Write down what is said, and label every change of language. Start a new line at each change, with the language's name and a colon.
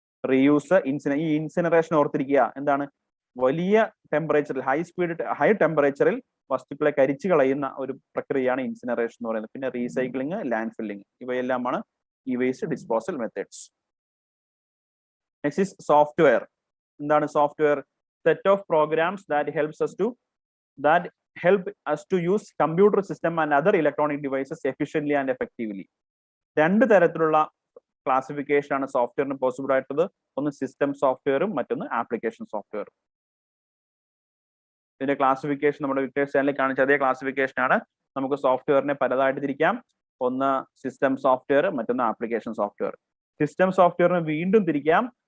Malayalam: Reuse, ഈ incineration ഓർത്തിരിക്കുക. എന്താണ്? വലിയ ടെമ്പറേച്ചറിൽ, ഹൈ ടെമ്പറേച്ചറിൽ വസ്തുക്കളെ കരിച്ചു കളയുന്ന ഒരു പ്രക്രിയയാണ് ഇൻസിനറേഷൻ എന്ന് പറയുന്നത്. പിന്നെ recycling, land filling, ഇവയെല്ലാമാണ് E waste disposal methods.
English: Next is software.
Malayalam: എന്താണ് software?
English: Set of programs that help us to use computer system and other electronic devices efficiently and effectively.
Malayalam: 2 തരത്തിലുള്ള ക്ലാസിഫിക്കേഷൻ ആണ് സോഫ്റ്റ്വെയറിന് പോസിബിൾ ആയിട്ടുള്ളത്. ഒന്ന് system സോഫ്റ്റ്വെയറും മറ്റൊന്ന് application സോഫ്റ്റ്വെയറും. ഇതിന്റെ classification നമ്മുടെ വിക്ടേഴ്സ് ചാനലിൽ കാണിച്ച അതേ ക്ലാസിഫിക്കേഷൻ ആണ്. നമുക്ക് സോഫ്റ്റ്വെയറിനെ പലതായിട്ട് തിരിക്കാം. ഒന്ന് സിസ്റ്റം സോഫ്റ്റ്വെയർ, മറ്റൊന്ന് ആപ്ലിക്കേഷൻ സോഫ്റ്റ്വെയർ. സിസ്റ്റം സോഫ്റ്റ്വെയറിനെ വീണ്ടും തിരിക്കാം.